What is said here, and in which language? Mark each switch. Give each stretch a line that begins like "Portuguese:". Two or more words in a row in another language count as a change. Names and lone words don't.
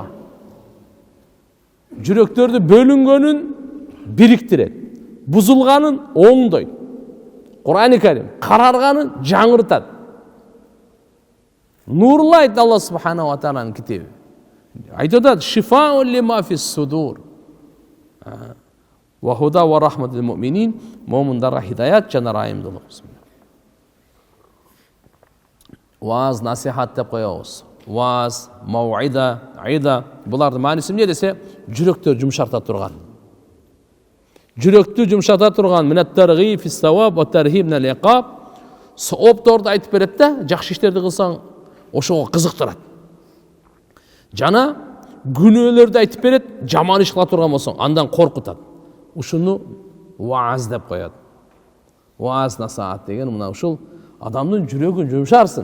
Kyrgyz: Жүрөктөрдү бөлүнгөнүн бириктирет, бузулганын оңдойт. Кур'ан-ы Карим карарганын жаңыртат. Нурлайт
Arabic: الله سبحانه وتعالى
Kyrgyz: китеби.
Arabic: Айтат, شفاء لما في الصدور. وهدى ورحمة للمؤمنين,
Kyrgyz: муъминдарга хидаят жана райымдуулук. Ваз, насихат деп коебуз. Ваз, мауида, айда. Булардын мааниси эмне десе, жүрөктөр жумшарта турган. Жүрөктү жумшата турган,
Arabic: من الترغيب في الثواب والترهيب من العقاب.
Kyrgyz: Соопторду айтып берет да, жакшы иштерди кылсаң, ошого кызыктырат. Жана күнөөлөрдү айтып берет, жаман иш кыла турган болсоң, андан коркутат. Ушуну ваз деп коет. Ваз, насаат деген мына ушул адамдын жүрөгүн жумшарсын.